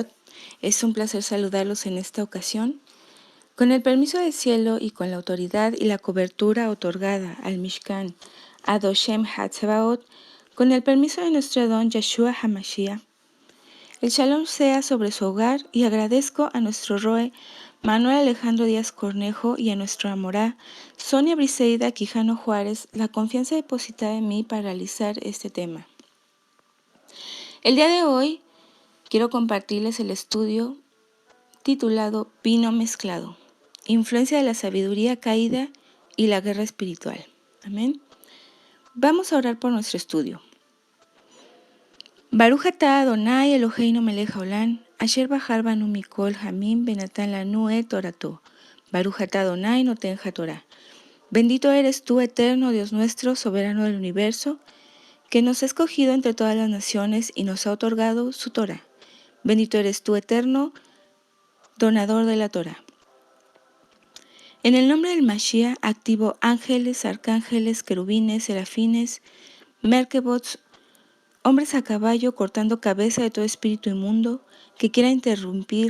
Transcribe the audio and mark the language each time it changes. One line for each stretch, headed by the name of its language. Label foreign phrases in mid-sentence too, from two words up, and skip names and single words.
Spanish: Es un placer saludarlos en esta ocasión. Con el permiso del cielo y con la autoridad y la cobertura otorgada al Mishkan Adoshem Hatzebaot, con el permiso de nuestro don Yeshua HaMashiach, el shalom sea sobre su hogar y agradezco a nuestro Roe Manuel Alejandro Díaz Cornejo y a nuestro Amorá Sonia Briseida Quijano Juárez la confianza depositada en mí para realizar este tema. El día de hoy quiero compartirles el estudio titulado Vino Mezclado, influencia de la sabiduría caída y la guerra espiritual. Amén. Vamos a orar por nuestro estudio.
Hebrew: ברוך אתה אדני אלהינו מלך העולם אשר בחר בנו מכל העמים ונתן לנו את תורתו. ברוך אתה אדני נותן התורה.
Spanish: Bendito eres tú, eterno Dios nuestro, soberano del universo, que nos ha escogido entre todas las naciones y nos ha otorgado su Torah. Bendito eres tú, eterno, donador de la Torah. En el nombre del Mashiach activo ángeles, arcángeles, querubines, serafines, merkebots, hombres a caballo cortando cabeza de todo espíritu inmundo que quiera interrumpir.